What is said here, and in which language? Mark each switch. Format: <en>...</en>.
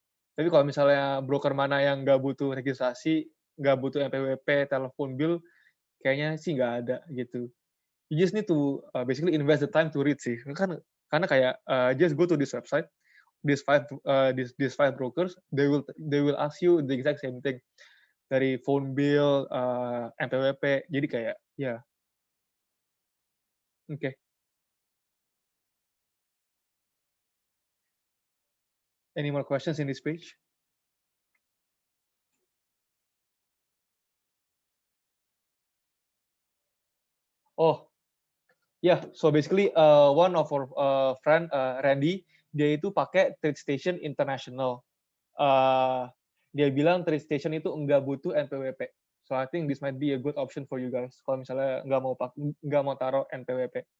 <id>Tapi kalau misalnya broker mana yang nggak butuh registrasi, nggak butuh NPWP, telepon bill, kayaknya sih nggak ada gitu.</id> <en>You just need to basically invest the time to read sih.</en> <id>Karena kayak</id> <en>just go to this website, these five brokers, they will ask you the exact same thing dari phone bill, NPWP.</en> <id>Jadi kayak ya, oke.</id> <en>Any more questions in this page? Oh, yeah. So basically, one of our friend Randy,</en> <id>dia itu pakai</id> <en>TradeStation International.</en> <id>Dia bilang TradeStation itu nggak butuh NPWP.</id> <en>So I think this might be a good option for you guys.</en> <id>Kalau misalnya nggak mau taruh NPWP.</id>